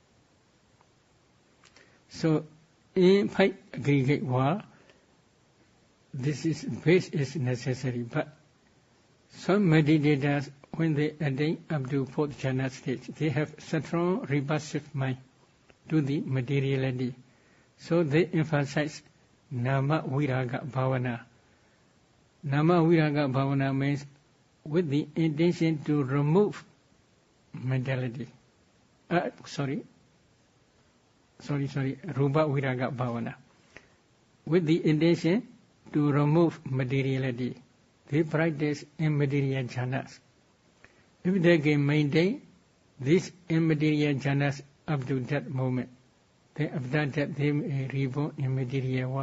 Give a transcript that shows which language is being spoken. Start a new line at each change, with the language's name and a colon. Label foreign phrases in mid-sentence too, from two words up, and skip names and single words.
English: So, in five aggregate world, base is necessary. But some meditators, when they attain up to fourth jhana stage, they have strong repulsive mind to the materiality. So they emphasize
Pali: nama viraga bhavana. Nama viraga bhavana
English: means with the intention to remove mentality.
Pali: Rupa viraga bhavana.
English: With the intention to remove materiality, they practice immaterial jhanas. If they can maintain these immaterial jhanas up to that moment, then after that they may reborn in material world.